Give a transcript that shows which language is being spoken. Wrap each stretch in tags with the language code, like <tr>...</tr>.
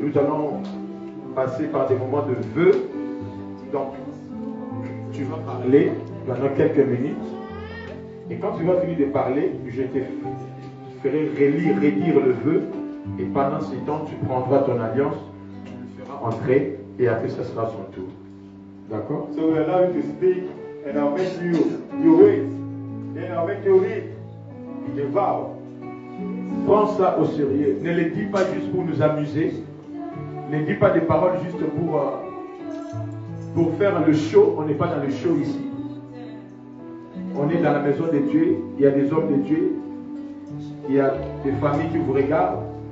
<fr>Nous allons passer par des moments de vœux. Donc, tu vas parler pendant quelques minutes. Et quand tu vas finir de parler, je te ferai redire le vœu. Et pendant ce temps, tu prendras ton alliance, tu le feras entrer, et après, ça sera son tour. D'accord?</fr> <en>So we allow you to speak, and I'll make you wait. Then I'll make you read the vow.</en> <fr>Prends ça au sérieux. Ne le dis pas juste pour nous amuser. Ne dis pas des paroles juste pour faire le show. On n'est pas dans le show ici. On est dans la maison de Dieu. Il y a des hommes de Dieu. Il y a des familles qui vous regardent.</fr>